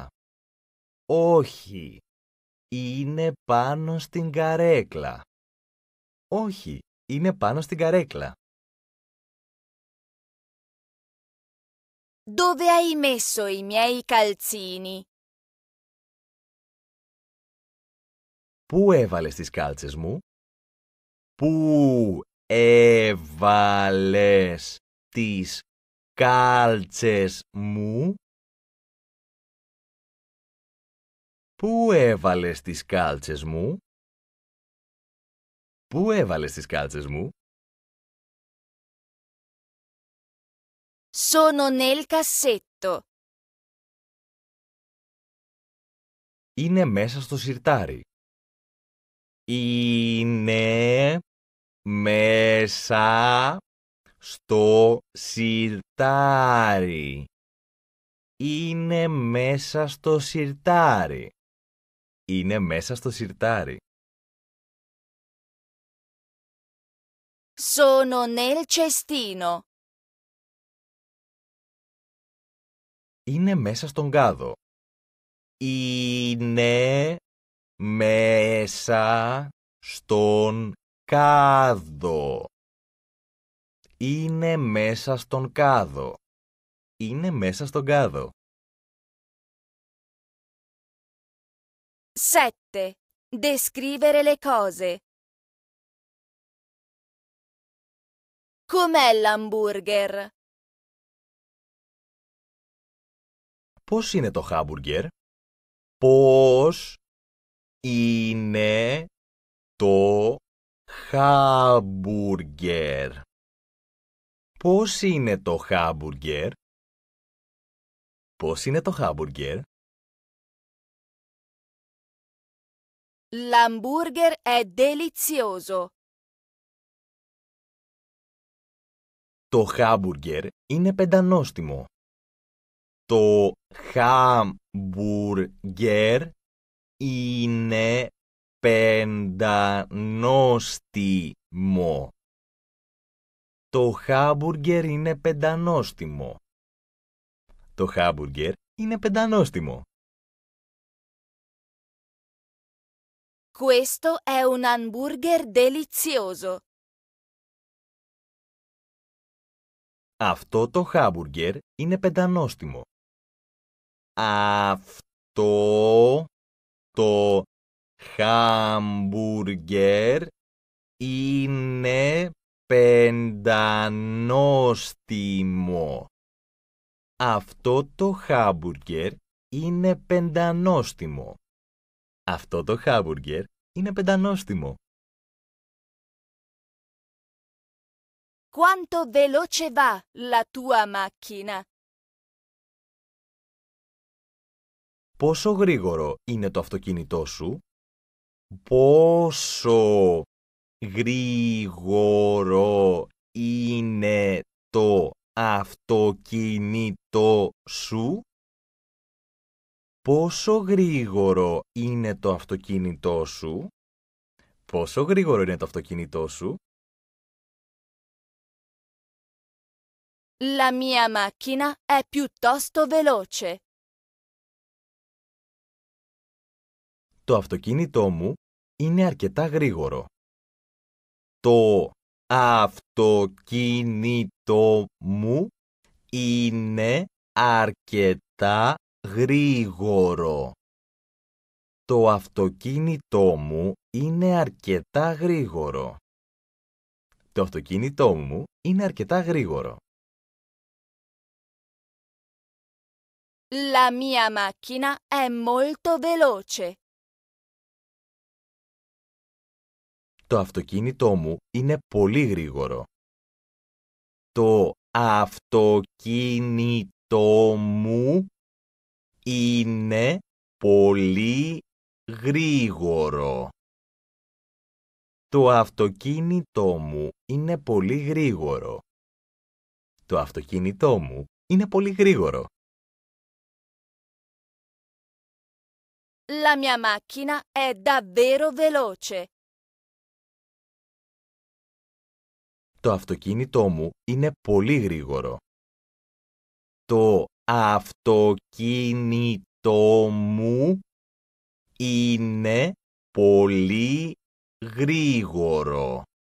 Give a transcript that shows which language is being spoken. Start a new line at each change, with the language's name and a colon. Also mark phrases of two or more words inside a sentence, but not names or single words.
Greek: Όχι, είναι πάνω στην καρέκλα. Όχι, είναι πάνω στην καρέκλα.
Italian: Dove hai messo i miei calzini?
Greek: Πού έβαλες τις κάλτσες μου? Πού έβαλες τις κάλτσες μου? Πού έβαλες τις κάλτσες μου? Πού έβαλες τις κάλτσες μου?
Italian: Sono nel cassetto.
Greek: Είναι μέσα στο σιρτάρι. Είναι μέσα στο σιρτάρι. Είναι μέσα στο σιρτάρι. Είναι μέσα στο σιρτάρι.
Italian: Sono nel cestino.
Greek: Είναι μέσα στον κάδο. Είναι μέσα στον κάδο. Είναι μέσα στον κάδο. Είναι μέσα στον κάδο. 7.
Italian: Descrivere le cose. Com'è l'hamburger?
Greek: Πώς είναι το χάμπουργκερ? Πώς είναι το χάμπουργκερ? Πώς είναι το χάμπουργκερ? Πώς είναι το χάμπουργκερ?
Italian: L'hamburger è delizioso.
Greek: Το χάμπουργκερ είναι πεντανόστιμο. Το χάμπουργκερ είναι πεντανόστιμο. Το χάμπουργκερ είναι πεντανόστιμο. Το χάμπουργκερ είναι πεντανόστιμο.
Italian: Questo è un hamburger delizioso.
Greek: Αυτό το χάμπουργκερ είναι πεντανόστιμο. Αυτό το χάμπουργκερ είναι πεντανόστιμο. Αυτό το χάμπουργκερ είναι πεντανόστιμο. Αυτό το χάμπουργκερ είναι πεντανόστιμο.
Italian: Quanto veloce va la tua macchina?
Greek: Πόσο γρήγορο είναι το αυτοκίνητό σου? Πόσο γρήγορο είναι το αυτοκίνητό σου? Πόσο γρήγορο είναι το αυτοκίνητό σου? Πόσο γρήγορο είναι το αυτοκίνητό σου?
Italian: La mia macchina è piuttosto veloce.
Greek: Το αυτοκίνητό μου είναι αρκετά γρήγορο. Το αυτοκίνητό μου είναι αρκετά γρήγορο. Το αυτοκίνητό μου είναι αρκετά γρήγορο. Το αυτοκίνητό μου είναι αρκετά γρήγορο.
Italian: La mia macchina è molto veloce.
Greek: Το αυτοκίνητό μου είναι πολύ γρήγορο. Το αυτοκίνητό μου είναι πολύ γρήγορο. Το αυτοκίνητό μου είναι πολύ γρήγορο. Το αυτοκίνητό μου είναι πολύ γρήγορο.
Italian: La mia macchina è davvero veloce.
Greek: Το αυτοκίνητό μου είναι πολύ γρήγορο. Το αυτοκίνητό μου είναι πολύ γρήγορο.